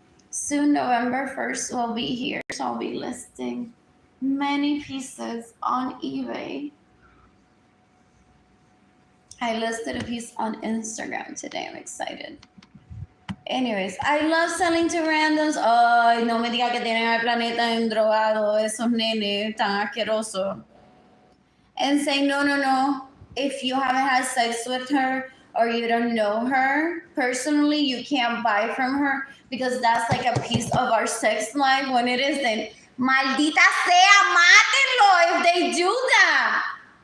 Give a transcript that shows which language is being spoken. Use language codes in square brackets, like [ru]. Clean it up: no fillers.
[en] Soon November 1st will be here, so I'll be listing many pieces on eBay. I listed a piece on Instagram today. I'm excited. Anyways, I love selling to randoms. [es] Ay, no me diga que tienen al planeta endrogado, esos nenes tan asquerosos. [en] And say, no. If you haven't had sex with her or you don't know her personally, you can't buy from her because that's like a piece of our sex life when it isn't. [es] Maldita sea, mátenlo [en] if they do that.